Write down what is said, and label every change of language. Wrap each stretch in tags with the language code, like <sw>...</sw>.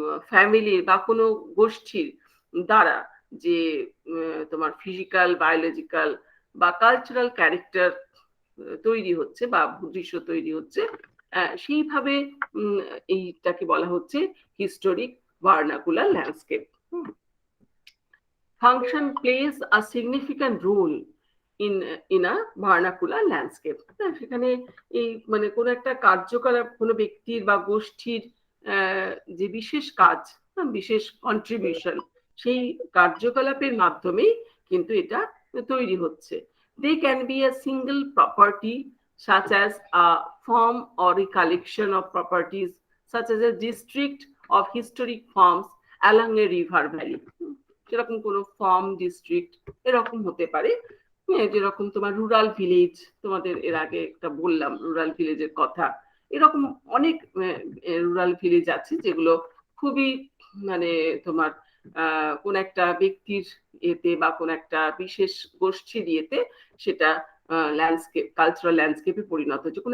<bn>ফ্যামিলির বা কোনো গোষ্ঠীর দ্বারা যে তোমার ফিজিক্যাল, বায়োলজিক্যাল বা কালচারাল ক্যারেক্টার তৈরি হচ্ছে বা দৃশ্য তৈরি হচ্ছে, সেইভাবে এইটাকে বলা হচ্ছে historic vernacular landscape.</bn> <en>Function plays a significant role in a vernacular landscape.</en> <bn>সেখানে এই মানে কোন একটা কার্যকলাপ কোনো ব্যক্তির বা গোষ্ঠীর যে বিশেষ কাজ, বিশেষ কন্ট্রিবিউশন, সেই কার্যকলাপের মাধ্যমেই কিন্তু এটা তৈরি হচ্ছে।</bn> <en>They can be a single property such as a form or a collection of properties such as a district of historic forms along a river valley.</en> <bn>যেরকম কোনো ফার্ম ডিস্ট্রিক্ট এরকম হতে পারে, যেরকম তোমার রুরাল ভিলেজ, তোমাদের এর আগে একটা বললাম রুরাল ভিলেজের কথা, এরকম অনেক রুরাল ভিলেজ আছে যেগুলো খুবই মানে তোমার কোন একটা ব্যক্তির এতে বা কোন একটা বিশেষ গোষ্ঠীর ইয়েতে সেটা ল্যান্ডস্কেপ, কালচারাল ল্যান্ডস্কেপে পরিণত হচ্ছে।</bn>